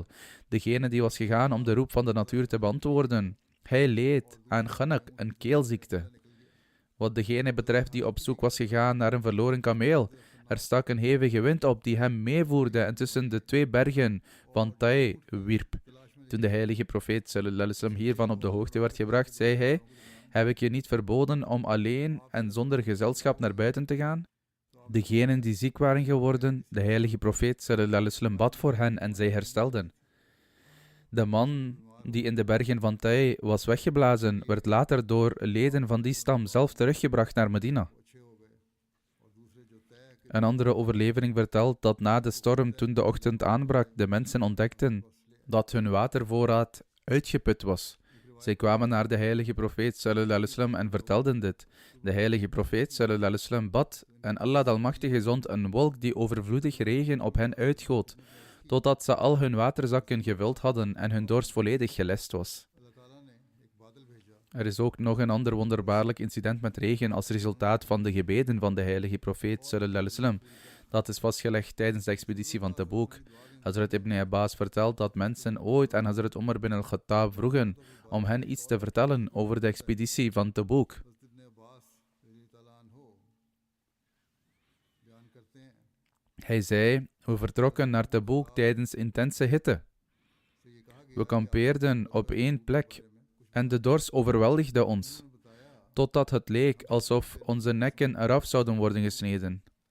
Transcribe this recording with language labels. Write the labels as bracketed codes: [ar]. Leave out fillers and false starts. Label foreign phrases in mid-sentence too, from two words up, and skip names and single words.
[nl] Degene die was gegaan om de roep van de natuur te beantwoorden, hij leed aan ghanak, een keelziekte. Wat degene betreft die op zoek was gegaan naar een verloren kameel, er stak een hevige wind op die hem meevoerde en tussen de twee bergen van Tai wierp. Toen de heilige profeet [ar] صلى الله عليه وسلم [nl] hiervan op de hoogte werd gebracht, zei hij: heb ik je niet verboden om alleen en zonder gezelschap naar buiten te gaan? Degenen die ziek waren geworden, de heilige profeet [ar] صلى الله عليه وسلم [nl] bad voor hen en zij herstelden. De man die in de bergen van Tai was weggeblazen, werd later door leden van die stam zelf teruggebracht naar Medina. Een andere overlevering vertelt dat na de storm, toen de ochtend aanbrak, de mensen ontdekten dat hun watervoorraad uitgeput was. Zij kwamen naar de heilige profeet [ar] صلى الله عليه وسلم [nl] en vertelden dit. De heilige profeet [ar] صلى الله عليه وسلم [nl] bad en Allah de Almachtige zond een wolk die overvloedig regen op hen uitgoot, totdat ze al hun waterzakken gevuld hadden en hun dorst volledig gelest was. Er is ook nog een ander wonderbaarlijk incident met regen als resultaat van de gebeden van de heilige profeet [ar] صلى الله عليه وسلم. [nl] Dat is vastgelegd tijdens de expeditie van Tabuk. Hazrat Ibn Abbas vertelt dat mensen ooit aan Hazrat Umar bin al-Khattab vroegen om hen iets te vertellen over de expeditie van Tabuk. Hij zei: we vertrokken naar Tabuk tijdens intense hitte. We kampeerden op één plek en de dorst overweldigde ons, totdat het leek alsof onze nekken eraf zouden worden gesneden.